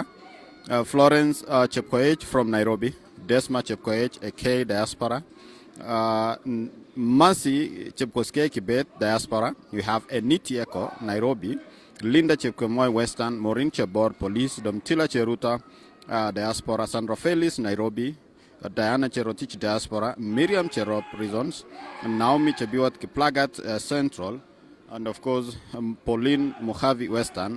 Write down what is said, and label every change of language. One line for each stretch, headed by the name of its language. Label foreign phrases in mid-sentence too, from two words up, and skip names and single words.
English: Florence Chepkoech from Nairobi. Desma Chepkoech, AK Diaspora. Mercy Chepkoske Kibet, Diaspora. You have Eniti Eko, Nairobi. Linda Chepkemoy, Western. Maureen Chebor, Police. Domtila Cheruta, Diaspora. Sandra Felis, Nairobi. Diana Cherotich, Diaspora. Miriam Cherop, Prisons. Naomi Chebiwat Kiplagat, Central. And of course, Pauline Mojave, Western.